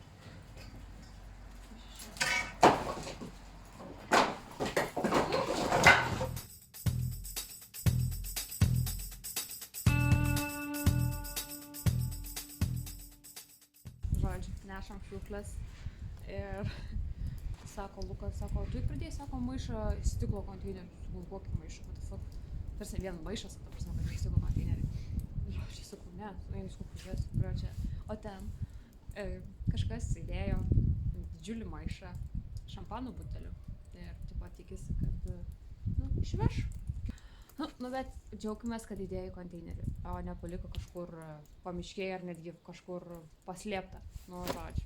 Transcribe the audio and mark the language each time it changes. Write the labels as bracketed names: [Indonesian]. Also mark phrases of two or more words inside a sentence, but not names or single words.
[Lithuanian] Nešam šiukšles ir sako Lukas, tu pradėjai, maišą stiklo konteinerių, sakau, kokį maišą, [English] what the fuck, [Lithuanian] tarsi vien maišas, ta prasme, kad stiklo konteineriai. Ir aš sakau, ne, einu pažiūrėsiu, kurio čia, o ten kažkas įdėjo didžiulį maišą šampano butelių ir tipo tikisi, kad, išveš. Bet džiaugimės, kad įdėjo į konteinerį, o nepaliko kažkur pamiškėje ar netgi kažkur paslėpta, žodžiu.